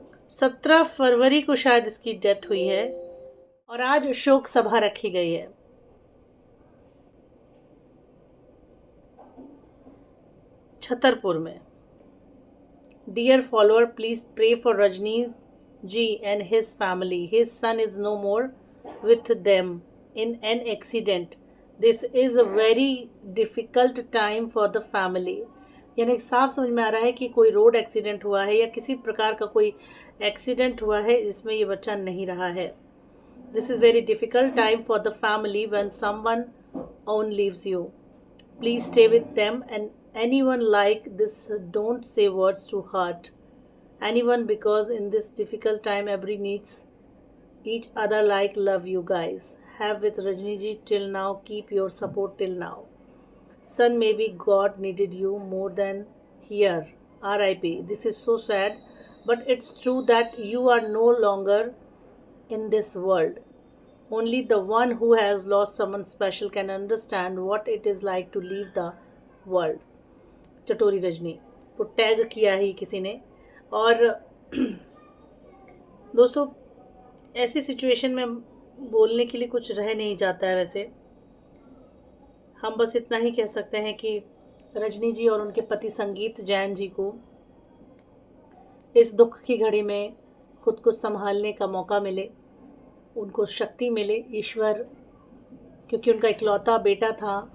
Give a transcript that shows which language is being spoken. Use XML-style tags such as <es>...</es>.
<hi>17 फरवरी को शायद इसकी डेथ हुई है और आज शोक सभा रखी गई है छतरपुर में।</hi> <en>Dear follower, please pray for Rajneesh ji and his family. His son is no more with them in an accident. This is a very difficult time for the family.</en> <hi>यानी साफ समझ में आ रहा है कि कोई रोड एक्सीडेंट हुआ है या किसी प्रकार का कोई एक्सीडेंट हुआ है जिसमें ये बच्चा नहीं रहा है।</hi> <en>This is very difficult time for the family when someone own leaves you. Please stay with them and anyone like this, don't say words to hurt anyone because in this difficult time every needs each other like love you guys have with Rajni ji till now. Keep your support till now. Son, maybe God needed you more than here. R.I.P. This is so sad, but it's true that you are no longer in this world. Only the one who has lost someone special can understand what it is like to leave the world.</en> <hi>चटोरी Rajni को tag किया ही किसी ने। और दोस्तों ऐसी situation में बोलने के लिए कुछ रह नहीं जाता है। वैसे हम बस इतना ही कह सकते हैं कि रजनी जी और उनके पति संगीत जैन जी को इस दुख की घड़ी में खुद को संभालने का मौका मिले, उनको शक्ति मिले ईश्वर, क्योंकि उनका इकलौता बेटा था।</hi>